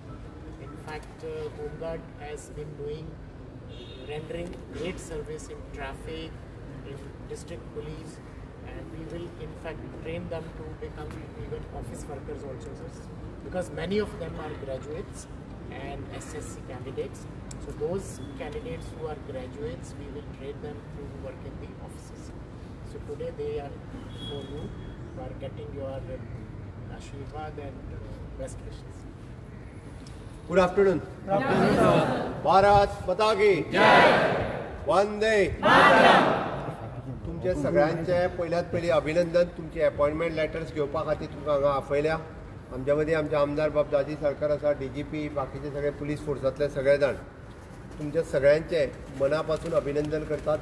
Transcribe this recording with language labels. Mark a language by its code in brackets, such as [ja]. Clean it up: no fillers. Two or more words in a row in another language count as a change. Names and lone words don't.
[en] In fact, Home Guard has been rendering great service in traffic, in district police, and we will in fact train them to become even office workers also, sir, because many of them are graduates and SSC candidates. So those candidates who are graduates, we will train them to work in the offices. So today they are for you, who are getting your Ashirwad and best wishes. Good afternoon. [hi] भारत माता की जय. [kok] वंदे तुमचे सगळ्यांचे पयल्यात पयली अभिनंदन. तुमचे [en] appointment letters [kok] घेवपा खातीर तुमकां हांगा आपयल्या. आमच्या मदीं आमचे आमदार बाबदाजी सरकार आसा, DGP, बाकीचे सगळे पुलीस फोर्सांतले सगळे जाण. तुमच्या सगळ्यांचे मनापासून अभिनंदन करतात.